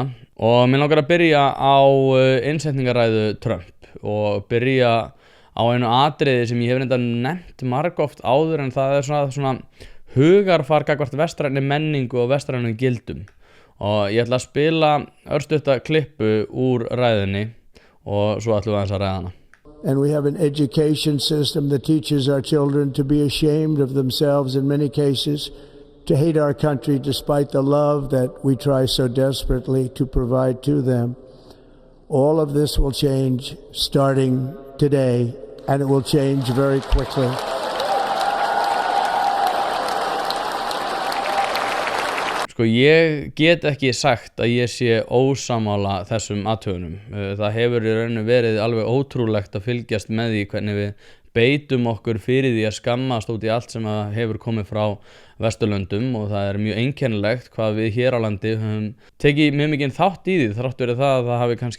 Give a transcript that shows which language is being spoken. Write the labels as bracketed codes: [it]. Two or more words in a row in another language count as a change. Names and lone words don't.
[is] Og mér langar að byrja á innsetningaræðu Trump og byrja á einu atriði sem ég hef reynda nefnt margoft áður en það er svona hugarfar gagnvart vestrænni menningu og vestrænum gildum og ég ætla að spila örstutta klippu úr ræðunni og svo ætlum við aðeins að ræða hana. [en] And we have an education system that teaches our children to be ashamed of themselves in many cases, to hate our country despite the love that we try so desperately to provide to them. All of this will change starting today, and it will change very quickly. [is] Ég get ekki sagt að ég sé ósammála þessum athugunum. Það hefur í rauninu verið alveg ótrúlegt að fylgjast með því hvernig við beitum okkur fyrir því að skammast út í allt sem að hefur komið frá Vesturlöndum og það mjög einkennilegt hvað við hér á landi höfum tekið mjög mikið þátt í því þrátt verið það að það hafi kannski